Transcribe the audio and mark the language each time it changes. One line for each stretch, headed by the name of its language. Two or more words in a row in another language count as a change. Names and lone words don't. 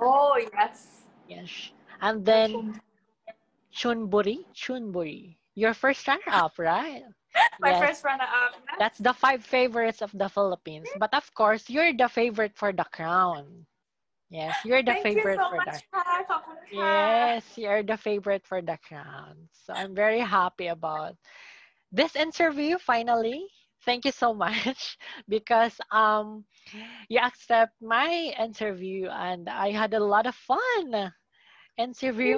English: Oh yes. Yes. And then Chunburi. Chunburi. Your first runner up, right? My Yes. first runner up. That's the five favorites of the Philippines. But of course, you're the favorite for the crown. Yes, you're the Thank you favorite so for much, the.
Thai: Kai. ขอบคุณค่ะ.
English: Yes, you're the favorite for the crown. So I'm very happy about this interview finally. Thank you so much because you accept my interview and I had a lot of fun interview